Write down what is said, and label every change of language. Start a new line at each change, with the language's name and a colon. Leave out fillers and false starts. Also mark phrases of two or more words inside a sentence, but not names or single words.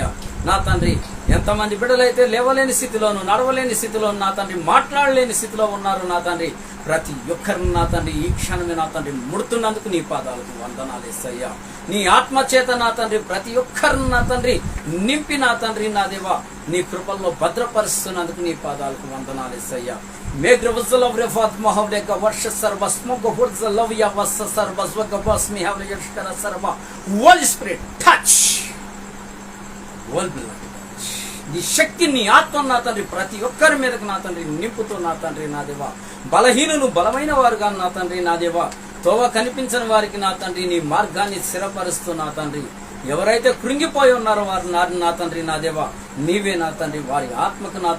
Telugu: నా తండ్రి, ఎంతమంది బిడ్డలైతే లేవలేని స్థితిలోను, నడవలేని స్థితిలోను నా తండ్రి, మాట్లాడలేని స్థితిలో ఉన్నారు నా తండ్రి, ప్రతి ఒక్కరిని నా తండ్రి ఈ క్షణమే నా తండ్రి ముడుతున్నందుకు నీ పాదాలకు వందనాలేసయ్యా. నీ ఆత్మచేత నా తండ్రి ప్రతి ఒక్కరిని నా తండ్రి నింపి నా తండ్రి నా దేవా నీ కృపల్లో భద్రపరుస్తున్నందుకు నీ పాదాలకు వందనాలేసయ్యా. Megre văzălăv refat mahavleka varsha sarva smogo vărzălăv ya vasa sarva zvaga vasmi havle yashkara sarva.
English: Holy Spirit touch.
Telugu: Holy నీ శక్తిని ఆత్మ నా తండ్రి ప్రతి ఒక్కరి మీదకు నా తండ్రి నింపుతూ నా తండ్రి నా దేవా, బలహీనులు బలమైన వారుగా నా తండ్రి నా దేవా, తోవ కనిపించని వారికి నా తండ్రి నీ మార్గాన్ని స్థిరపరుస్తూ నా తండ్రి, ఎవరైతే కృంగిపోయి ఉన్నారో వారు నా తండ్రి నా దేవా నీవే నా తండ్రి వారి ఆత్మకు నా